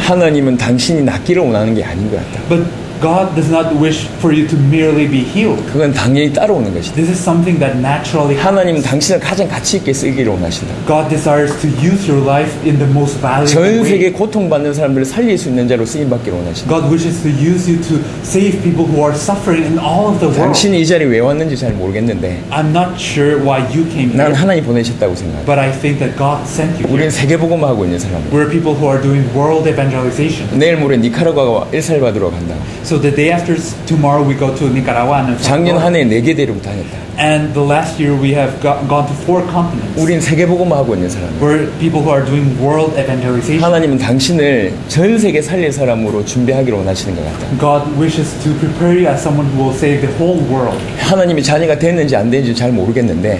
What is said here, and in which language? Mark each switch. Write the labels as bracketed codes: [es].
[ko] 하나님은 당신이 낫기를 원하는 게 아닌 것 같다. [en] But God does not wish for you to merely be healed. [ko] 그건 당연히 따라오는 것이다. [en] This is something that naturally [ko] 하나님은 당신을 가장 가치 있게 쓰기를 원하신다. [en] God desires to use your life in the most valuable [ko] 전 [en] way. [ko] 세계 고통받는 사람들을 살릴 수 있는 자로 쓰임받기를 원하신다. [en] God wishes to use you to save people who are suffering in all of the world. [ko] 당신이 이 자리에 왜 왔는지 잘 모르겠는데 [en] I'm not sure why you came [ko] 난 [en] here, [ko] 하나님 보내셨다고 생각해. [en] but I think that God sent you here. [ko] 우리는 세계복음화 하고 있는 사람들. [en] We're people who are doing world evangelization. [ko] 내일 모레 니카라과와 엘살바도르로 간다. [en] So the day after tomorrow we go to Nicaragua and El [ko] 작년 [en] Salvador. [ko] 한 해 4개 대륙 다녔다. [en] And the last year we have gone to 4 continents. [ko] 우린 세계복음화 하고 있는 사람들. [en] We're people who are doing world evangelization. [ko] 하나님은 당신을 전 세계 살릴 사람으로 준비하기를 원하시는 것 같다. [en] God wishes to prepare you as someone who will save the whole world. [ko] 하나님이 자녀가 됐는지 안 됐는지 잘 모르겠는데